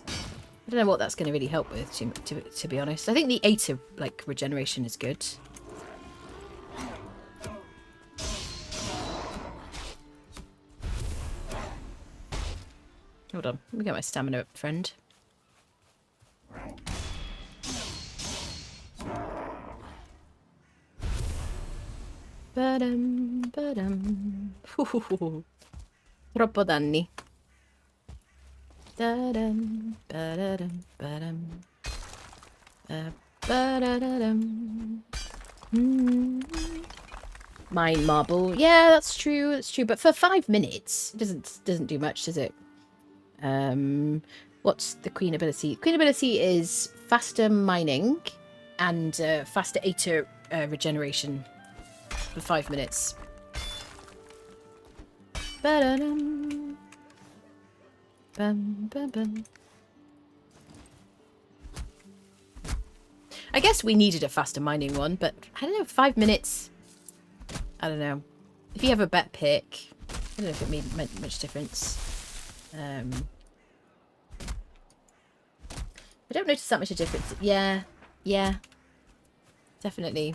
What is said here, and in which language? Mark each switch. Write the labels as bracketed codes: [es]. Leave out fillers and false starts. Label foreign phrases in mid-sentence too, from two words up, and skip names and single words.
[en] I don't know what that's going to really help with, to be honest. I think the Aether, like, regeneration is good. Hold on, let me get my stamina up, friend. Badam, badam. [it] Troppo danni. Badam, badam, badam. Badadadam. [en] Mine marble. Yeah, that's true. That's true. But for 5 minutes, it doesn't do much, does it? What's the Queen ability? Queen ability is faster mining and faster Aether regeneration for 5 minutes. Ba-da-dum. Bum, bum, bum. I guess we needed a faster mining one, but I don't know, 5 minutes. I don't know. If you have a bet pick, I don't know if it made much difference. I don't notice that much of a difference. Yeah, definitely.